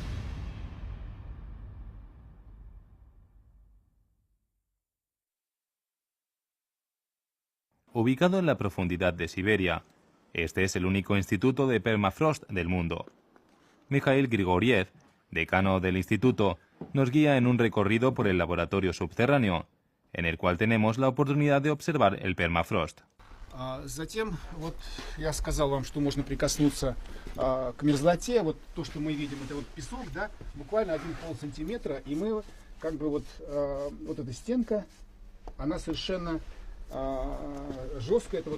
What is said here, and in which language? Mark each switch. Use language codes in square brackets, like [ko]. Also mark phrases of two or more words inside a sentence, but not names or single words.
[es] Ubicado en la profundidad de Siberia, este es el único instituto de permafrost del mundo. Mikhail Grigoriev, decano del instituto, nos guía en un recorrido por el laboratorio subterráneo, en el cual tenemos la oportunidad de observar el permafrost. [ru] Затем, вот я сказал вам, что можно прикоснуться к мерзлоте. Вот то, что мы видим, это вот песок, да, буквально 1,5 сантиметра, и мы как бы вот эта стенка, она совершенно жесткая.